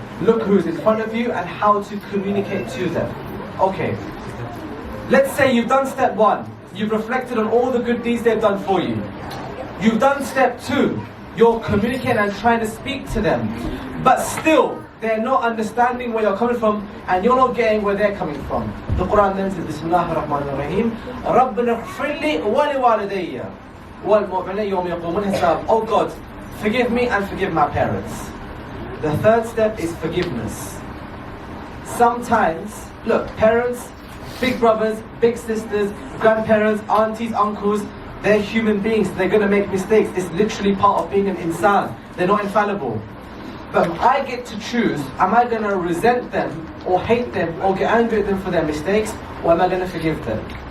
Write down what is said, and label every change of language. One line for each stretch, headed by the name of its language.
English: Look who's in front of you and how to communicate to them. Okay, let's say you've done step one. You've reflected on all the good deeds they've done for you. You've done step two. You're communicating and trying to speak to them. But still, they're not understanding where you're coming from, and you're not getting where they're coming from. The Quran then says, Bismillah ar-Rahman ar-Rahim,
Arabic: رَبَّنَا اغْفِرْ لِي وَلِوَالِدَيَّ وَالْمُؤْمِنِينَ يَوْمَ يَقُومُ الْحِسَابِ.
English: Oh God, forgive me and forgive my parents. The third step is forgiveness. Sometimes, look, parents, big brothers, big sisters, grandparents, aunties, uncles, they're human beings, they're going to make mistakes. It's literally part of being an insan. They're not infallible. But I get to choose, am I going to resent them or hate them or get angry at them for their mistakes, or am I going to forgive them?